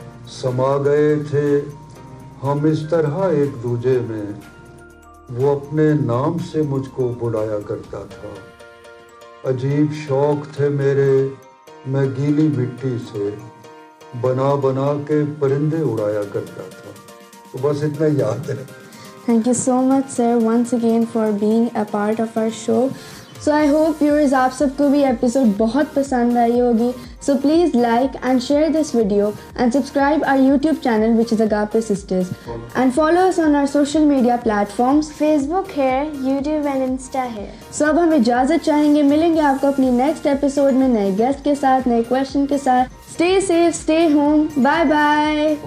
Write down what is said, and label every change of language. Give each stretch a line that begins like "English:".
Urdu: سما گئے تھے ہم اس طرح ایک دوجے میں، وہ اپنے نام سے مجھ کو بلایا کرتا تھا. عجیب شوق تھے میرے، میں گیلی مٹی سے بنا بنا کے پرندے اڑایا کرتا تھا. تو بس اتنا یاد ہے.
English: Thank you so much, sir, once again for being a part of our show. So I hope viewers
Urdu: آپ سب کو بھی ایپیسوڈ بہت پسند آئی ہوگی.
English: So please like and share this video and subscribe our YouTube channel which is Agape Sisters, and follow us on our social media platforms.
Urdu: Facebook ہے، YouTube and Insta ہے. So اب ہم اجازت چاہیں گے، ملیں گے آپ کو اپنی نیکسٹ ایپیسوڈ میں نئے گیسٹ کے ساتھ، نئے کویشچن کے ساتھ.
English: Stay safe, stay home, bye bye.